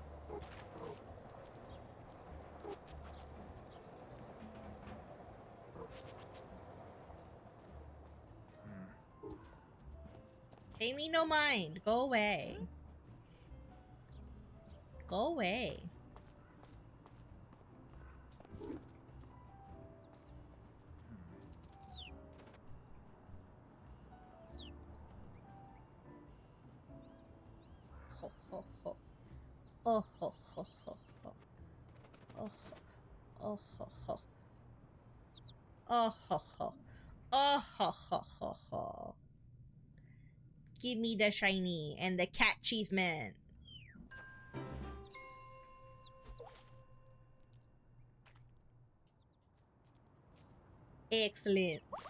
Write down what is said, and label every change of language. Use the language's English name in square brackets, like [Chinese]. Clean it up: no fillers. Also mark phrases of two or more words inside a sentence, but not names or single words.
[English] Pay me no mind. Go away. Go away. Ho ho ho. Oh ho ho ho ho. Oh ho. Oh ho ho. Oh ho ho. Oh ho ho ho ho. Give me the shiny and the cat achievement. Excellent.